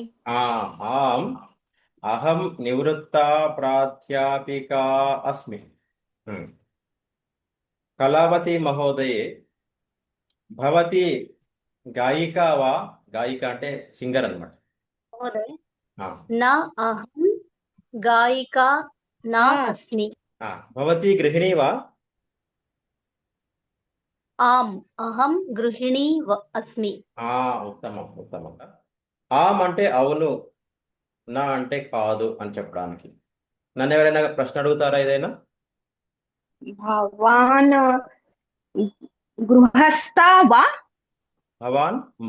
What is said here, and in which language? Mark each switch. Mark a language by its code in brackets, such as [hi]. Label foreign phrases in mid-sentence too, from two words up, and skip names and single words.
[sa] ఆం అహం నివృత్తా ప్రాధ్యాపికా అస్మి. కళావతి మహోదయే భవతి గాయికా వా? [te] గాయిక అంటే సింగర్ అన్నమాట. [sa] మహోదయ ఆ, न अहं गायिका न अस्मि. భవతి గృహిణీ వా? आम् अहं गृहिणी अस्मि. ఉత్తమం ఉత్తమం. [te] ఆమ్ అంటే అవును, నా అంటే కాదు అని చెప్పడానికి. నన్ను ఎవరైనా ప్రశ్న అడుగుతారా ఏదైనా? [sa] భవాన్ గృహస్థా వా? భవాన్ మా.